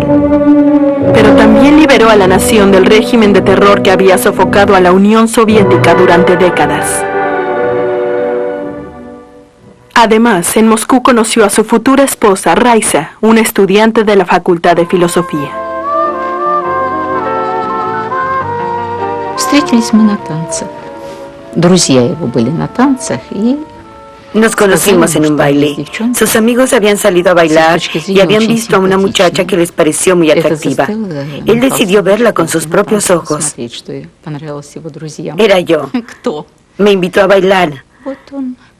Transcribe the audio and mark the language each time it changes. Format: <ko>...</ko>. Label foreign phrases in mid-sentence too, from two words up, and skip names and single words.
<es>Pero también liberó a la nación del régimen de terror que había sofocado a la Unión Soviética durante décadas. Además, en Moscú conoció a su futura esposa, Raisa, una estudiante de la Facultad de Filosofía.</es> <ru>Встретились мы на танцах. Друзья его были на танцах и...</ru> <es>Nos conocimos en un baile. Sus amigos habían salido a bailar y habían visto a una muchacha que les pareció muy atractiva. Él decidió verla con sus propios ojos. Era yo. Me invitó a bailar.</es>